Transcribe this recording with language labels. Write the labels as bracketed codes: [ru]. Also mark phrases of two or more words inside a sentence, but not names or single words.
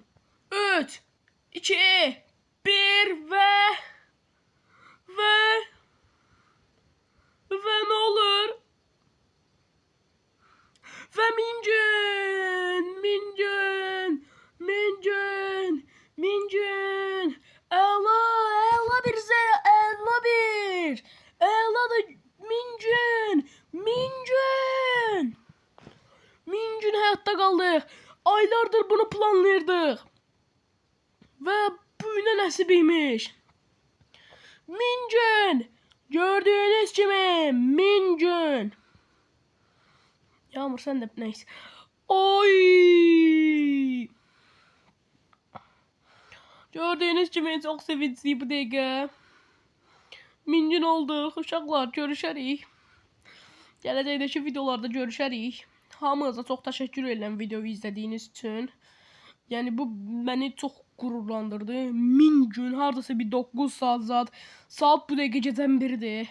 [az] 3, 2, 1 və nə olur? Və 1000 gün. Əla bir əla da 1000 gün. [tr] 1000 gün hayatta kaldık. [az] Aylardır bunu planlayırdık. Ve bu günə nəsibiymiş. [tr] 1000 gün. Gördüğünüz gibi 1000 gün. Yağmur sen de neyse. Oy. Gördüğünüz gibi çok sevinçli [az] bu dəqiqə. 1000 gün oldu. Uşaqlar görüşərik. Gələcəkdəki videolarda görüşərik. Hamınıza çox təşəkkür edirəm videoyu izlədiyiniz üçün. Yəni bu məni çox qürurlandırdı. 1000 gün hardasa bir 9 saat zat. Saat bu dəqiqə gecənin 1-dir.